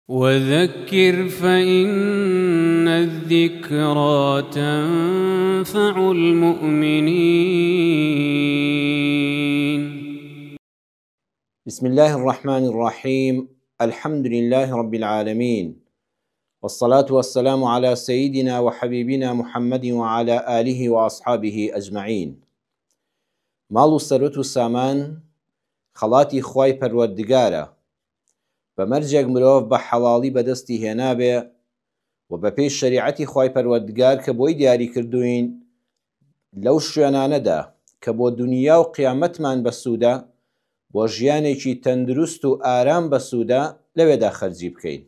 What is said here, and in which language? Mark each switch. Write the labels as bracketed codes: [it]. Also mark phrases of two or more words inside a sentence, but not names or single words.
[ar] وذكر فإن الذكرى تنفع المؤمنين. بسم الله الرحمن الرحيم. الحمد لله رب العالمين، والصلاة والسلام على سيدنا وحبيبنا محمد وعلى آله وأصحابه أجمعين. [ckb] ماڵ و سەرۆت و سامان خەڵاتی خوای پەروەردگارە. بەمەرجێک مرۆڤ بە حەڵاڵی بەدەستی هێنابێ و بە پێی شەریعەتی خوای پەروەردگار کە بۆی دیاری کردوین لەو شوێنانەدا کە بۆ دنیا و قیامەتمان بەسوودە، بۆ ژیانێکی تەندروست و ئارام بەسوودە لەوێدا خەرجی بکەین.